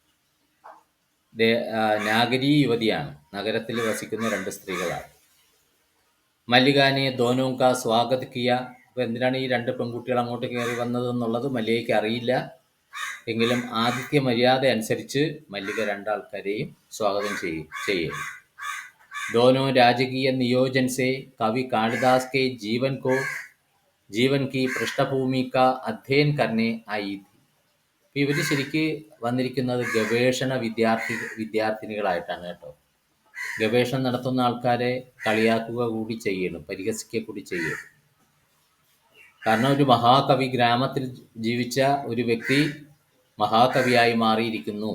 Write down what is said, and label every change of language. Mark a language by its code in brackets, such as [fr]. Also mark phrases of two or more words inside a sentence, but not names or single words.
[ml] നാഗരി യുവതിയാണ്, നഗരത്തിൽ വസിക്കുന്ന 2 സ്ത്രീകളാണ്. [hi] मल्लिका ने दोनों का स्वागत किया. [ml] അപ്പോൾ എന്തിനാണ് ഈ 2 പെൺകുട്ടികൾ അങ്ങോട്ട് കയറി വന്നതെന്നുള്ളത് മല്ലികയ്ക്ക് അറിയില്ല. എങ്കിലും ആതിഥ്യ മര്യാദ അനുസരിച്ച് മല്ലിക 2 ആൾക്കാരെയും സ്വാഗതം ചെയ്യും. [hi] दोनों राजकीय नियोजन से कवि कालिदास के जीवन की पृष्ठभूमि का अध्ययन करने आई थी. [ml] ഇവർ ശരിക്ക് വന്നിരിക്കുന്നത് ഗവേഷണ വിദ്യാർത്ഥിനികളായിട്ടാണ് കേട്ടോ. ഗവേഷണം നടത്തുന്ന ആൾക്കാരെ കളിയാക്കുക കൂടി ചെയ്യണം, പരിഹസിക്കുക കൂടി ചെയ്യണം. കാരണം ഒരു മഹാകവി, ഗ്രാമത്തിൽ ജീവിച്ച ഒരു വ്യക്തി മഹാകവിയായി മാറിയിരിക്കുന്നു.